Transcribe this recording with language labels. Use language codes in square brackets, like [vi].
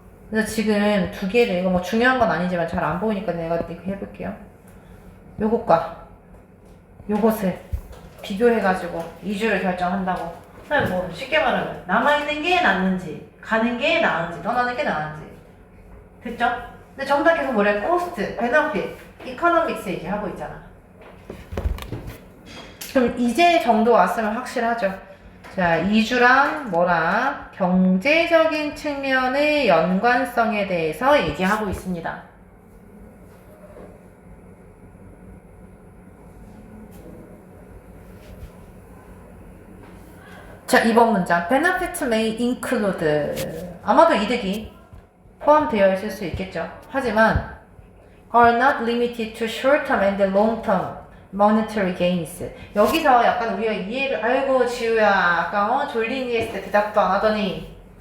[ko] 그래서 지금 두 개를, 이거 뭐 중요한 건 아니지만 잘 안 보이니까 내가 이렇게 해볼게요. 요것과 요것을 비교해가지고 이주를 결정한다고. 뭐 쉽게 말하면 남아있는 게 낫는지 가는 게 나은지 떠나는 게 나은지. 됐죠? 근데 전부 다 계속 뭐래? cost, benefit, economics 얘기하고 있잖아. 그럼 이제 정도 왔으면 확실하죠. 자, 이주랑 뭐랑 경제적인 측면의 연관성에 대해서 얘기하고 있습니다. 자, 이번 문장. [en] Benefits may include. [ko] 아마도 이득이 포함되어 있을 수 있겠죠. 하지만 [en] are not limited to short-term and long-term monetary gains. [ko] 여기서 약간 우리가 이해를, 아이고 지우야 아까 졸린이 했을 때 대답도 안 하더니.